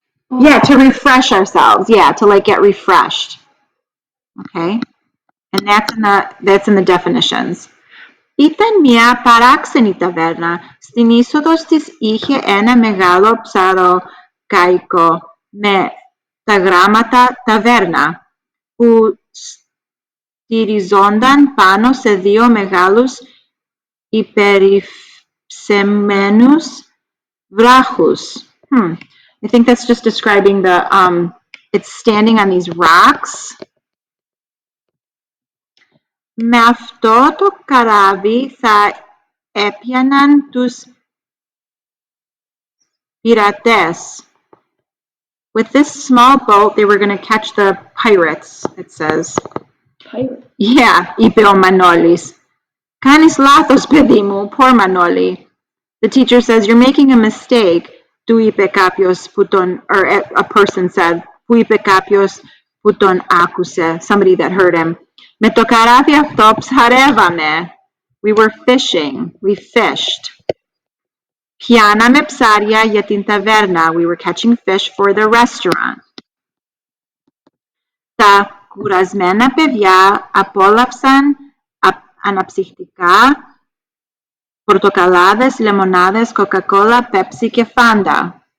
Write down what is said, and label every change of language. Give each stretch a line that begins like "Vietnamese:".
English: Yeah, to refresh ourselves. Yeah, to like get refreshed. Okay, and that's in the definitions.
Greek: Ήταν μια παράξενη ταβέρνα. Στην είσοδο της είχε ένα μεγάλο ψαροκαϊκό με τα γράμματα ταβέρνα που στηριζόνταν πάνω σε δύο μεγάλους υπερυψεμένους βράχους.
English: I think that's just describing it's standing on these rocks.
Greek: Με αυτό το καράβι θα έπιαναν τους πειρατές.
English: With this small boat, they were going to catch the pirates, it says. Pirate?
Greek: Yeah, είπε ο Μανώλης. Κάνεις λάθος, παιδί μου,
English: poor Manoli. The teacher says, you're making a mistake.
Greek: Του είπε κάποιος που τον,
English: or a person said,
Greek: που είπε κάποιος που τον άκουσε,
English: somebody that heard him.
Greek: Με το καράβι αυτό ψαρεύαμε.
English: We were fishing. We fished.
Greek: Πιάναμε ψάρια για την ταβέρνα.
English: We were catching fish for the restaurant.
Greek: Τα κουρασμένα παιδιά απόλαυσαν αναψυκτικά, πορτοκαλάδες, λεμονάδες, Coca-Cola, Pepsi και Fanta.